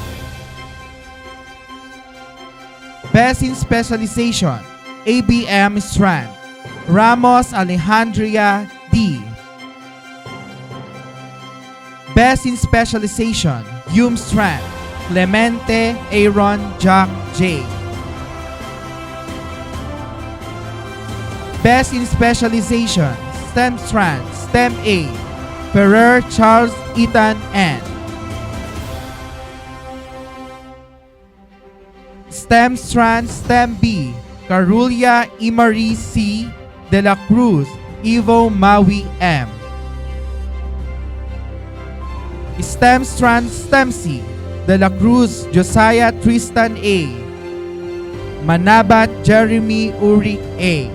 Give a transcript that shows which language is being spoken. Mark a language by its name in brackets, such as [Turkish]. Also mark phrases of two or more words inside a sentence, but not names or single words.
[English] Best in Specialization, ABM Strand, Ramos Alejandria D. Best in Specialization, UM Strand, Clemente Aaron Jack J. Best in Specialization, STEM Strand, STEM A, Ferrer Charles Ethan N. STEM Strand, STEM B, Carulla Imari C. De La Cruz Evo Maui M. STEM Strand, STEM C, De La Cruz Josiah Tristan A. Manabat Jeremy Uric A.